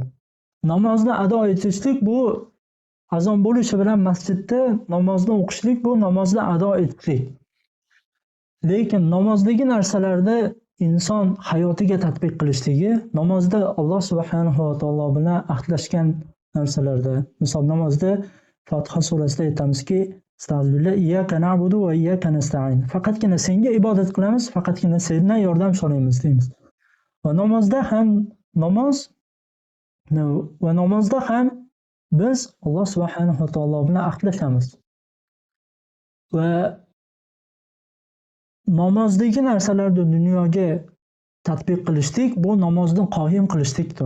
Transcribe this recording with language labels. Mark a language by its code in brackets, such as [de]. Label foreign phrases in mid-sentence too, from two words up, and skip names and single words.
[uz] Namozni ado etishlik bu azon bo'lishi bilan masjidda namozni o'qishlik, bu namozni ado etishlik. Lekin namozdagi narsalarda inson hayotiga tatbiq qilishligi, namozda Alloh [ar] سبحانه وتعالى [uz] bilan ahdlashgan narsalarda, misol namozda Fotiha surasida aytamizki, Astagfirullah, [ar] إياك نعبد وإياك نستعين. [uz] Faqatgina senga ibodat qilamiz, faqatgina sendan yordam so'raymiz deymiz. Va namozda ham biz Alloh [ar] سبحانه وتعالى [uz] bilan ahdlashamiz. Va namozdagi narsalarni dunyoga tatbiq qilishlik bu namozni qoyim qilishlikdir.